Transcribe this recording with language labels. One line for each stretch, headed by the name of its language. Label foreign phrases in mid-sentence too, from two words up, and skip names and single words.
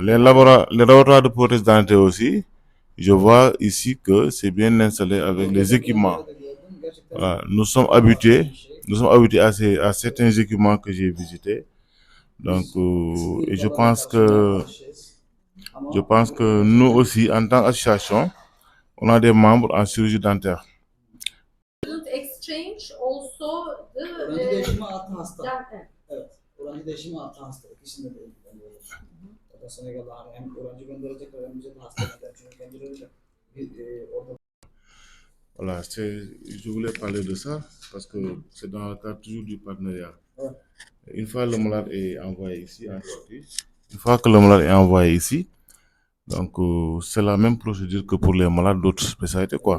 French: Les laboratoires de prothèses dentaires aussi, je vois ici que c'est bien installé avec les équipements. Voilà. Nous sommes habitués à certains équipements que j'ai visités. Donc, et je pense que nous aussi, en tant qu'association, on a des membres en chirurgie dentaire.
English: Exchange also the
Turkish: Öğrenci altı hasta. Evet. Öğrenci değişimi altı hasta. İkisinde de ilgileniyorlar. O da Senegal'da hani hem öğrenci gönderecekler hem bize de hasta gönderecekler. Çünkü kendileri de orada.
French: Voilà, je voulais parler de ça parce que c'est dans le cadre toujours du partenariat. Ouais. Une fois le malade est envoyé ici, donc c'est la même procédure que pour les malades d'autres spécialités, quoi.